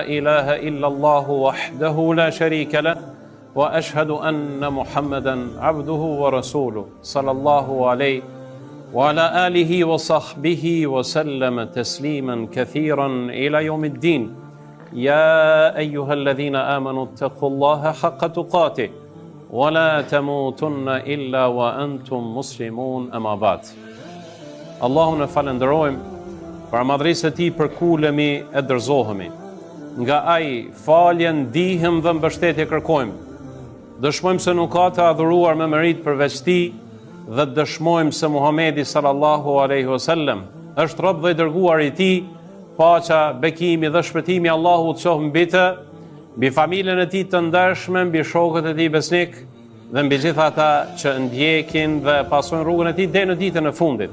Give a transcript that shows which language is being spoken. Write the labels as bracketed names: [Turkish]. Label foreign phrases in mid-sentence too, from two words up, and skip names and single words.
[Arabic] إله إلا الله وحده لا شريك له وأشهد أن محمدا عبده ورسوله صلى الله عليه وعلى آله وصحبه وسلم تسليما كثيرا إلى يوم الدين يا أيها الذين آمنوا اتقوا الله حق تقاته ولا تموتن إلا وأنتم مسلمون أما بعد. [Albanian] Allahun e falenderojmë për madhërisë e tij, për kulemi e dorëzohemi. Nga ai faljen ndihem dhe mbështetje kërkojmë. Dëshmojmë se nuk ka të adhuruar me merit përveç tij dhe dëshmojmë se Muhamedi [Arabic] صلى الله عليه وسلم [Albanian] është rob dhe i dërguar i tij, paqja, bekimi dhe shpëtimi Allahut qoftë mbi të, mbi familjen e tij të ndershme, mbi shokët e tij besnik dhe mbi gjithë ata që ndjekin dhe pasojnë rrugën e tij deri në ditën e fundit.